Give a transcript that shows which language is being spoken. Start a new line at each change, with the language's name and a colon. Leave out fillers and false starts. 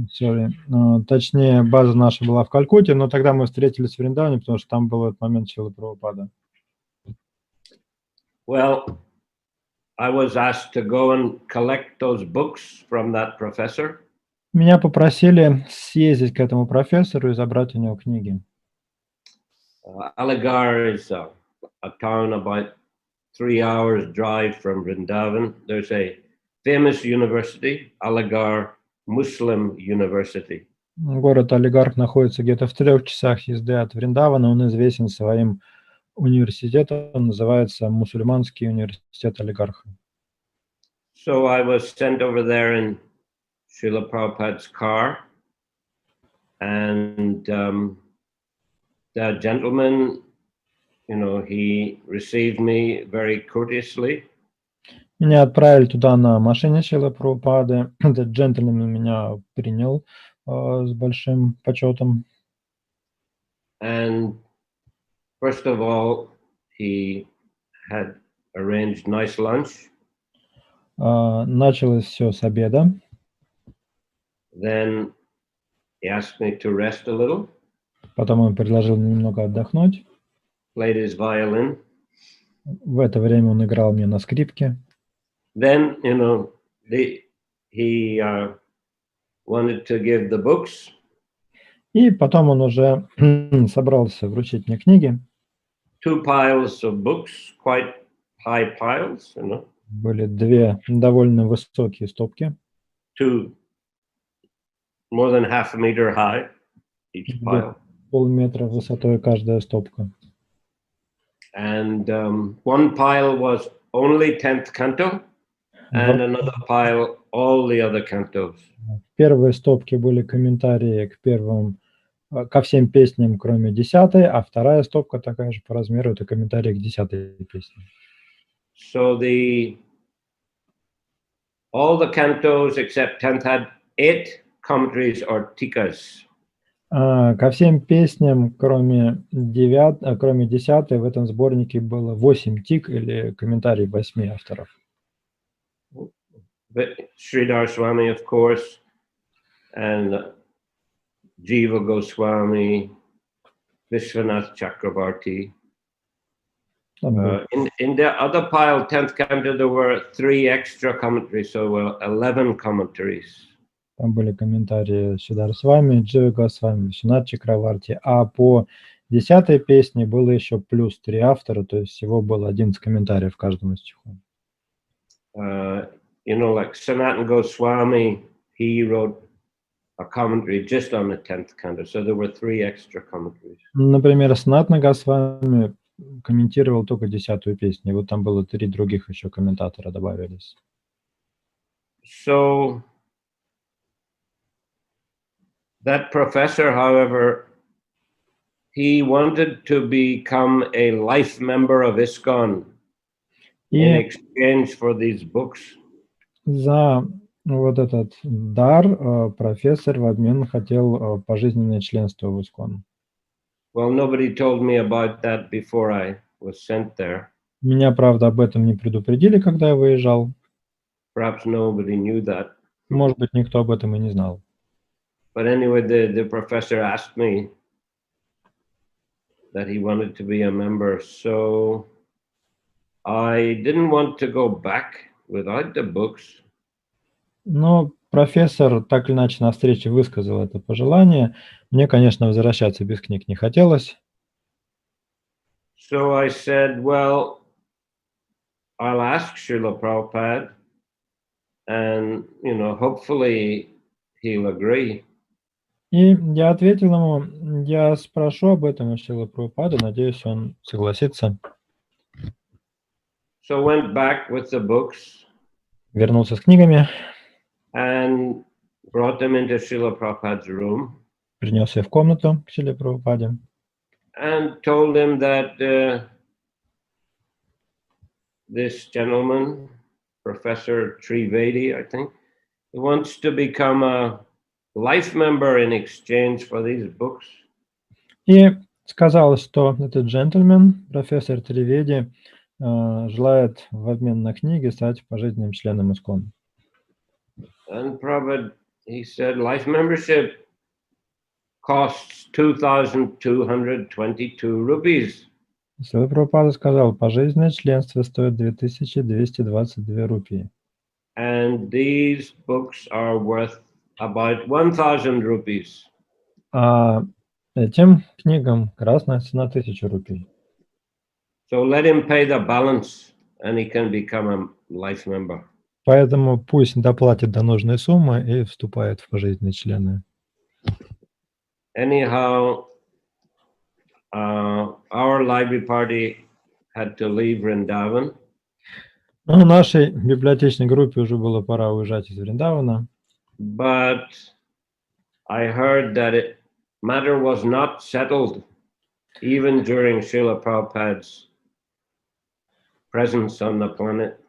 English: Sorry.
Russian: Точнее, база наша была в Калькутте, но тогда мы встретились в Вриндаване, потому что там был этот момент Шрилы Прабхупада.
English: Well, I was asked to go and collect those books from that professor.
Russian: Меня попросили съездить к этому профессору и забрать у него книги.
English: Aligarh is a town about 3 hours drive from Vrindavan. There's a famous university, Aligarh Muslim University.
Russian: Город Алигарх находится где-то в 3 часах езды от Вриндавана. Он известен своим университетом, он называется Мусульманский университет Алигарха.
English: So I was sent over there in Srila Prabhupada's car, and the gentleman, he received me very courteously.
Russian: Меня отправили туда на машине Шрилы Прабхупады. Этот джентльмен меня принял с большим почетом.
English: And first of all, he had arranged nice lunch.
Russian: Началось все с обеда.
English: Then he asked me to rest a little.
Russian: Потом он предложил мне немного отдохнуть.
English: Played his violin.
Russian: В это время он играл мне на скрипке.
English: Then, he wanted to give the books.
Russian: И потом он уже собрался вручить мне книги.
English: 2 piles of books, quite high piles,
Russian: Были 2 довольно высокие стопки.
English: 2 more than half a meter high, each pile.
Russian: Полметра высотой каждая стопка.
English: And one pile was only 10th canto, and another pile all the other cantos.
Russian: В первой стопке были комментарии ко всем песням, кроме 10-й, а вторая стопка такая же по размеру, это комментарии к 10-й песне.
English: So all the cantos except 10th had 8 commentaries or tikas.
Russian: Ко всем песням, кроме 10-й, в этом сборнике было 8 тик или комментарий 8 авторов.
English: Sridhar Swami, of course, and Jiva Goswami, Vishwanath Chakrabarti. In the other pile, 10th canto, there were 3 extra commentaries, so 11 commentaries.
Russian: Там были комментарии Сиддхар Свами, Джива Госвами, Вишванат Чакраварти, а по 10-й песне было еще плюс 3 автора, то есть всего было 11 комментариев в каждом из стихов.
English: Like Sanatana Goswami, he wrote a commentary just on the 10th canto, so there were 3 extra commentaries.
Russian: Например, Санатана Госвами комментировал только 10-ю песню, и вот там было 3 других еще комментатора добавились.
English: So that professor, however, he wanted to become a life member of ISKCON in exchange for these books.
Russian: За вот этот дар профессор в обмен хотел пожизненное членство в ISKCON.
English: Well, nobody told me about that before I was sent there.
Russian: Меня, правда, об этом не предупредили, когда я выезжал.
English: Perhaps nobody knew that.
Russian: Может быть, никто об этом и не знал.
English: But anyway, the professor asked me that he wanted to be a member, so I didn't want to go back without the books.
Russian: Но профессор так или иначе на встрече высказал это пожелание. Мне, конечно, возвращаться без книг не хотелось.
English: So I said, well, I'll ask Srila Prabhupada, and, hopefully he'll agree.
Russian: И я ответил ему, я спрошу об этом у Шрилы Прабхупады, надеюсь, он согласится.
English: So went back with the books.
Russian: Вернулся с книгами.
English: And brought them into Srila Prabhupada's room.
Russian: Принес их в комнату к Шриле Прабхупаде.
English: And told him that this gentleman, Professor Trivedi, I think, he wants to become a life member in exchange for these books.
Russian: И сказал, что этот джентльмен, профессор Триведи, желает в обмен на книги стать пожизненным членом ISKCON.
English: And Prabhupada, he said, life membership costs 2,222 rupees.
Russian: Шрила Прабхупада сказал, пожизненное членство стоит 2222 рупии.
English: And these books are worth about 1,000 rupees.
Russian: А этим книгам красная цена 1000 рупий.
English: So let him pay the balance and he can become a life member.
Russian: Поэтому пусть доплатит до нужной суммы и вступает в пожизненные члены.
English: Anyhow, our library party had to leave Vrindavan.
Russian: Ну, нашей библиотечной группе уже было пора уезжать из Вриндавана.
English: But I heard that matter was not settled even during Srila Prabhupada's presence on the planet.